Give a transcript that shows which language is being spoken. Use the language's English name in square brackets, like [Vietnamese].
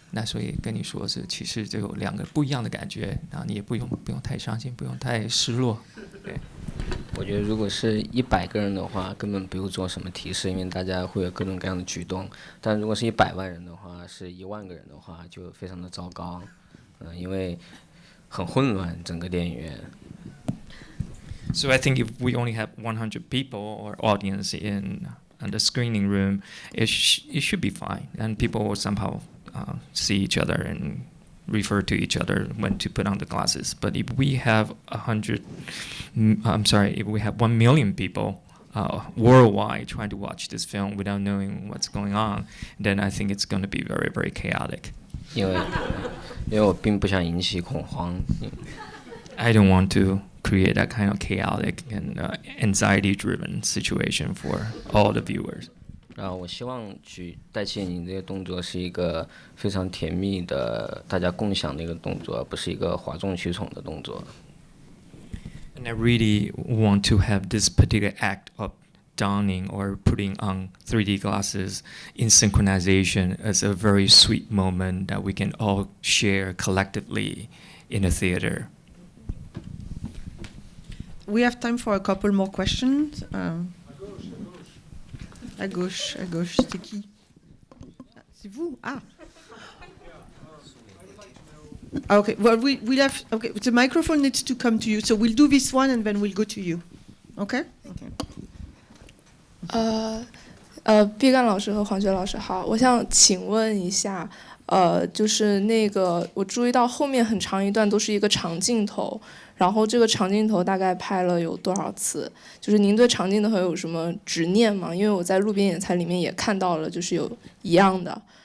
[Chinese] 那所以跟你说是其实就有两个不一样的感觉，然后你也不用太伤心，不用太失落。对，我觉得如果是100个人的话根本不用做什么提示，因为大家会有各种各样的举动。但如果是100万人的话，是1万个人的话就非常的糟糕，因为很混乱整个电影院。 [English] So I think if we only have 100 people or audience in the screening room, it should be fine, and people will somehow see each other and refer to each other when to put on the glasses. But if we have if we have 1 million people worldwide trying to watch this film without knowing what's going on, then I think it's going to be very, very chaotic. [Chinese] 因为我并不想引起恐慌。 [English] I don't want to create that kind of chaotic and anxiety-driven situation for all the viewers. [Chinese] 然后我希望带起眼睛这些动作是一个非常甜蜜的大家共享的一个动作，而不是一个哗众取宠的动作。 [English] And I really want to have this particular act of donning or putting on 3D glasses in synchronization as a very sweet moment that we can all share collectively in a theater. We have time for a couple more questions. [French] À gauche, c'est qui? C'est vous? Ah. [English] Okay, well, we'll have, okay, the microphone needs to come to you, so we'll do this one and then we'll go to you. Okay? [Chinese] Bi Gan 老师和黄觉老师好，我想请问一下，就是那个我注意到后面很长一段都是一个长镜头，然后这个长镜头大概拍了有多少次？就是您对长镜头有什么执念吗？因为我在路边野餐里面也看到了，就是有一样的。